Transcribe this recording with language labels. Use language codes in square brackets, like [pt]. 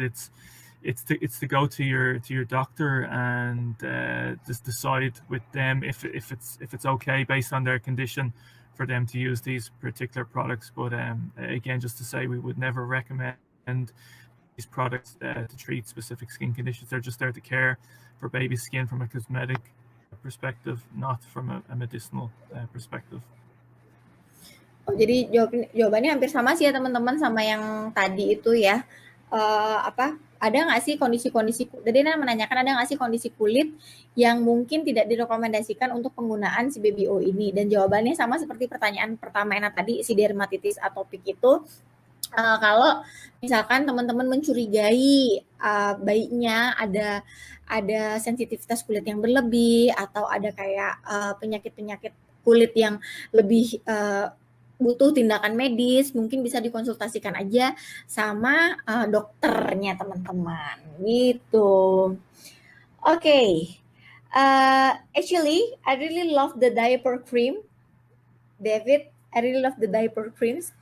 [en] It's to go to your doctor and just decide with them if it's okay based on their condition for them to use these particular products. But again, just to say, we would never recommend these products to treat specific skin conditions. They're just there to care for baby skin from a cosmetic perspective, not from a medicinal perspective. [id] Jadi jawabannya hampir sama sih ya teman-teman, sama yang tadi itu ya. Ada nggak sih kondisi-kondisi, tadi menanyakan ada nggak sih kondisi kulit yang mungkin tidak direkomendasikan untuk penggunaan si BBO ini, dan jawabannya sama seperti pertanyaan pertama yang tadi, si dermatitis atopik itu. Kalau misalkan teman-teman mencurigai bayinya ada sensitivitas kulit yang berlebih, atau ada kayak penyakit-penyakit kulit yang lebih butuh tindakan medis, mungkin bisa dikonsultasikan aja sama dokternya teman-teman gitu. [en] Okay. Actually, I really love the diaper cream, David. I really love the diaper creams.